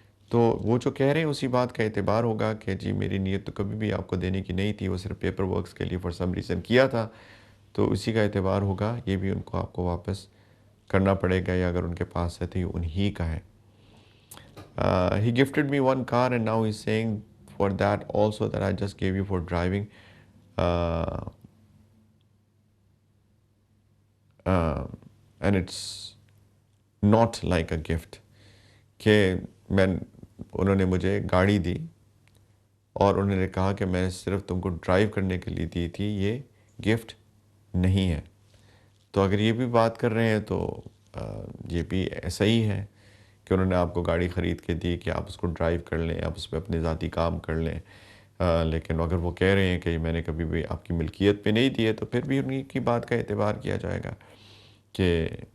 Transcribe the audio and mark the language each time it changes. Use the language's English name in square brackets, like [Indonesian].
[Urdu] تو وہ جو کہہ رہے ہیں اسی بات کا اعتبار ہوگا کہ جی میری نیت تو کبھی بھی آپ کو دینے کی نہیں تھی، وہ صرف پیپر ورکس کے لیے [English] for some reason [Urdu] کیا تھا، تو اسی کا اعتبار ہوگا، یہ بھی ان کو آپ کو واپس کرنا پڑے گا، یا اگر ان کے پاس ہے تو یہ انہی کا ہے۔ [English] He gifted me one car and now he's saying for that also that I just gave you for driving. Uh, uh, and it's not like a gift. [Urdu] کہ انہوں نے مجھے گاڑی دی اور انہوں نے کہا کہ میں صرف تم کو ڈرائیو کرنے کے لیے دی تھی، یہ گفٹ نہیں ہے۔ تو اگر یہ بھی بات کر رہے ہیں تو یہ بھی ایسا ہی ہے کہ انہوں نے آپ کو گاڑی خرید کے دی کہ آپ اس کو ڈرائیو کر لیں، آپ اس پہ اپنے ذاتی کام کر لیں، لیکن اگر وہ کہہ رہے ہیں کہ میں نے کبھی بھی آپ کی ملکیت پہ نہیں دی ہے، تو پھر بھی ان کی بات کا اعتبار کیا جائے گا کہ